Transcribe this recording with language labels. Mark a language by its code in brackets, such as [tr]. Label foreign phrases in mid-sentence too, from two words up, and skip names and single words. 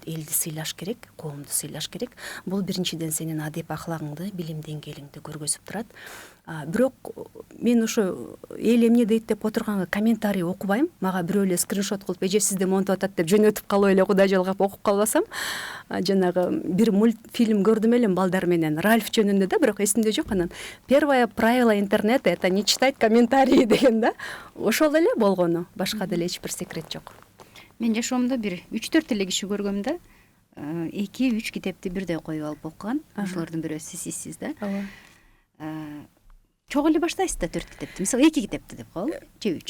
[ky] Элди сыйлаш керек, коомду сыйлаш керек. Бул биринчиден сенин адеп ахлагыңды, билим деңгээлиңди көргөзүп турат. Бирок мен ошо эл эмне дейт деп отурганга комментарий окубайм. Мага бирөө эле скриншот кылып, эже сизде монтип атат деп жөнөтүп калып эле кудай жалгап окуп калбасам, жанагы бир мультфильм көрдүм элем балдар менен, Ральф жөнүндө да, бирок эсимде жок. Анан [ru] первое правило интернета — это не читать комментарии [ky] деген да. Ошол эле болгону, башка деле эч бир секрет жок. Мен жашоомдо бир 3-4 эле киши көргөм да. 2-3 китепти бирдей коюп алып окуган. Ошолордун бирөө сизсиз да. Чогуу эле баштайсыз да 4 китепти. Мисалы 2 китепти деп коелу, же 3.